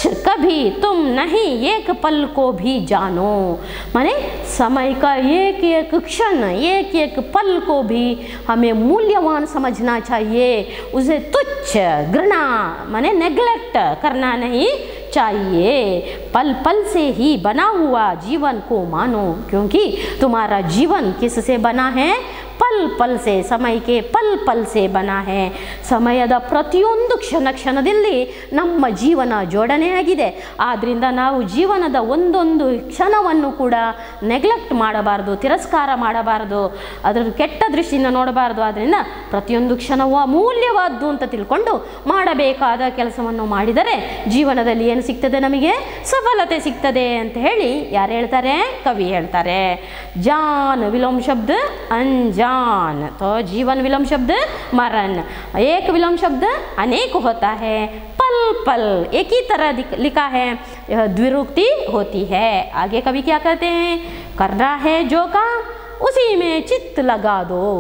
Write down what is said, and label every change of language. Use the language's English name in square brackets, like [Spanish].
[Hindi] कुछ कभी तुम नहीं एक पल को भी जानो, माने समय का एक एक क्षण, एक एक पल को भी हमें मूल्यवान समझना चाहिए, उसे तुच्छ, घृणा माने नेग्लेक्ट करना नहीं चाहिए। पल पल से ही बना हुआ जीवन को मानो, क्योंकि तुम्हारा जीवन किससे बना है? पल पल से, समय के पल पल से बना है। [Kannada] ಸಮಯದ ಪ್ರತಿಯೊಂದು ಕ್ಷಣದಲ್ಲಿ ನಮ್ಮ ಜೀವನ ಜೋಡಣೆಯಾಗಿದೆ. ಆದ್ದರಿಂದ ನಾವು ಜೀವನದ ಒಂದೊಂದು ಕ್ಷಣವನ್ನು ಕೂಡ ನೆಗ್ಲೆಕ್ಟ್ ಮಾಡಬಾರದು, ತಿರಸ್ಕಾರ ಮಾಡಬಾರದು, ಅದರ ಕೆಟ್ಟ ದೃಷ್ಟಿಯಿಂದ ನೋಡಬಾರದು. ಆದ್ದರಿಂದ ಪ್ರತಿಯೊಂದು ಕ್ಷಣವೂ ಅಮೂಲ್ಯವಾದ್ದು ಅಂತ ತಿಳ್ಕೊಂಡು ಮಾಡಬೇಕಾದ ಕೆಲಸವನ್ನು ಮಾಡಿದರೆ ಜೀವನದಲ್ಲಿ ಏನು ಸಿಗ್ತದೆ? ನಮಗೆ ಸಫಲತೆ ಸಿಗ್ತದೆ ಅಂತ ಹೇಳಿ ಯಾರು ಹೇಳ್ತಾರೆ? ಕವಿ ಹೇಳ್ತಾರೆ. [Hindi] ಜಾನ್ ವಿಲೋಮ್ ಶಬ್ದ ಅಂಜಾನ್, तो जीवन विलोम शब्द मरण, एक विलोम शब्द अनेक होता है, पल पल एक ही तरह लिखा है, यह द्विरुक्ति होती है। आगे कवि क्या कहते हैं? करना है जो काम उसी में चित्त लगा दो।